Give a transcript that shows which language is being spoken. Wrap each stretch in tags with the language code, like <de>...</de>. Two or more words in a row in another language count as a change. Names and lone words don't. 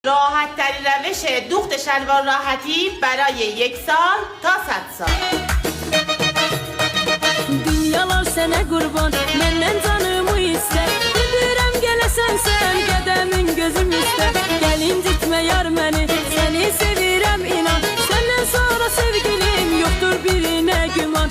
<fa>راحت ترین روش دوخت شلوار راحتی برای 1 سال تا 100 سال.</fa> <az>Dünyalar sənə qurban, məndən canımı istər. Bilirəm gələsən sən, qədəmin gözüm istər. Gəl incitmə yar məni, səni sevirəm inan. Səndən sonra sevgilim, yoxdur birinə güman.</az>